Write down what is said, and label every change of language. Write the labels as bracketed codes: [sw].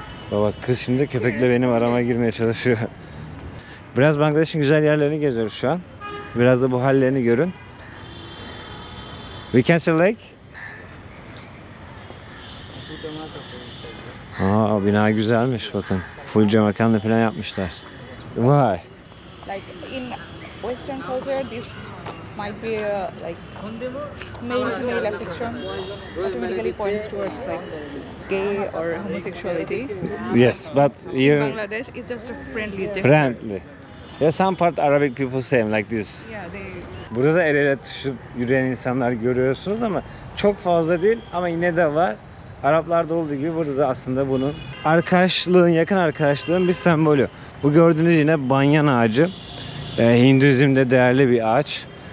[tr] Baba kız şimdi köpekle benim arama girmeye çalışıyor. Biraz Bangladeş'in güzel yerlerini geziyoruz şu an. Biraz da bu hallerini görün. [en] We can see lake. [tr] Aa, bina güzelmiş bakın. Full cam mekanlı falan yapmışlar. Vay. [en] Like in Western culture, this might be like male to male affection automatically points towards like gay or homosexuality. Yes, but In here Bangladesh, it's just a friendly gesture. friendly. Yeah, some part Arabic people same like this. Yeah, they. [tr] Burada da el ele tutuşup yürüyen insanlar görüyorsunuz ama çok fazla değil, ama yine de var. Araplarda olduğu gibi burada da aslında bunun arkadaşlığın, yakın arkadaşlığın bir sembolü. Bu gördüğünüz yine banyan ağacı. Hinduizm'de değerli bir ağaç.